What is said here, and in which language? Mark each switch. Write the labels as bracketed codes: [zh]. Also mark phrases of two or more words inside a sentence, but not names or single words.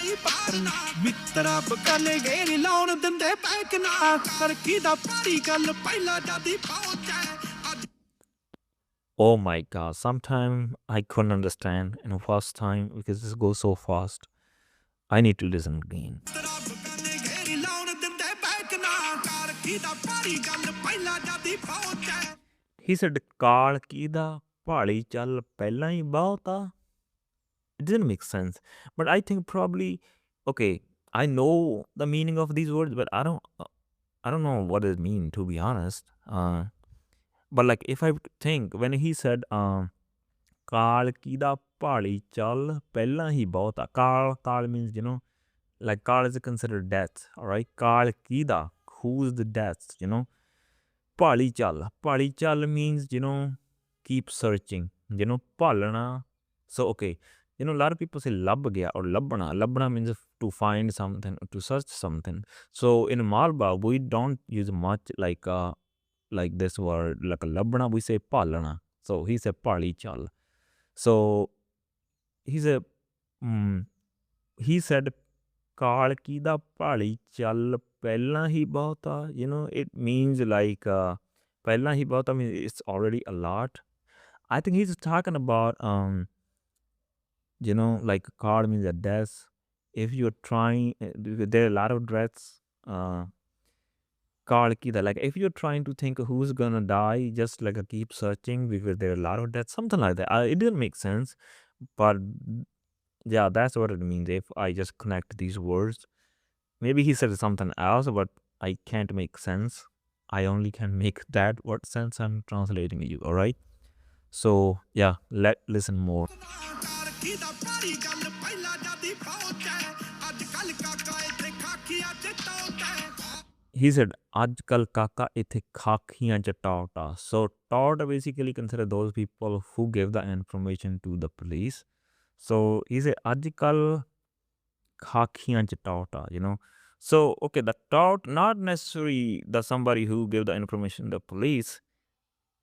[en] Oh my god, sometime I couldn't understand in the first time because this goes so fast. I need to listen again. He said, [pa] ਕਾਲ ਕੀਦਾ ਭਾਲੀ ਚੱਲ ਪਹਿਲਾਂ ਹੀ ਬਹੁਤਾ. [en] It didn't make sense. But I think probably, okay, I know the meaning of these words, but I don't know what it mean, to be honest. But like if I think when he said [pa] ਕਾਲ ਕੀਦਾ ਭਾਲੀ ਚੱਲ ਪਹਿਲਾਂ ਹੀ ਬਹੁਤਾ. [en] Kal means, like Kal is considered death, all right? [pa] ਕਾਲ ਕੀਦਾ, [en] who's the death, [pa] ਭਾਲੀ ਚੱਲ [en] means, keep searching, palana. So okay, a lot of people say [pa] ਲੱਭ ਗਿਆ [en] or labna. Labna means to find something, to search something. So in Malba we don't use much like this word, like a labna, we say palana. So he said [pa] ਭਾਲੀ ਚੱਲ. [en] So he said [pa] ਕਾਲ ਕੀਦਾ ਭਾਲੀ ਚੱਲ ਪਹਿਲਾਂ ਹੀ ਬਹੁਤਾ. [en] It means like [pa] ਪਹਿਲਾਂ ਹੀ ਬਹੁਤਾ [en] means it's already a lot. I think he's talking about like ਕਾਲ means a death. If you're trying, there are a lot of deaths. [pa] ਕਾਲ ਕੀਦਾ, [en] like if you're trying to think who's gonna die, just like keep searching because there are a lot of deaths, something like that. It didn't make sense, but yeah, that's what it means if I just connect these words. Maybe he said something else, but I can't make sense. I only can make that what sense I'm translating you, all right? So yeah, listen more. He said, [pa] ਅੱਜਕੱਲ੍ਹ ਕਾਕਾ ਇੱਥੇ ਖਾਖੀਆਂ ਚ ਟਾਊਟਾ. [en] So tauta basically consider those people who give the information to the police. So he said, [pa] ਅੱਜਕੱਲ੍ਹ ਖਾਖੀਆਂ ਚ ਟਾਊਟਾ, [en] So okay, the tout, not necessarily the somebody who gave the information to the police.